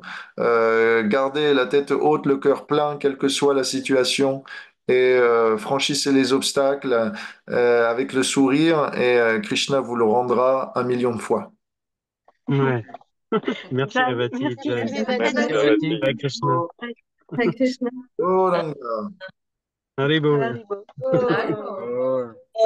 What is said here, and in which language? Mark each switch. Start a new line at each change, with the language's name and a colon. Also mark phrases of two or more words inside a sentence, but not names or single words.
French: Gardez la tête haute, le cœur plein, quelle que soit la situation, et franchissez les obstacles avec le sourire, et Krishna vous le rendra 1 million de fois. Ouais. Merci, Jai, Revati. merci, Jai. Revati. Merci, Merci. Ravati.
Sanskrit: Hare Krishna. Hare Krishna.
French: Oh, Ranga.
Bangla: Haribol. Haribo. Oh. Oh.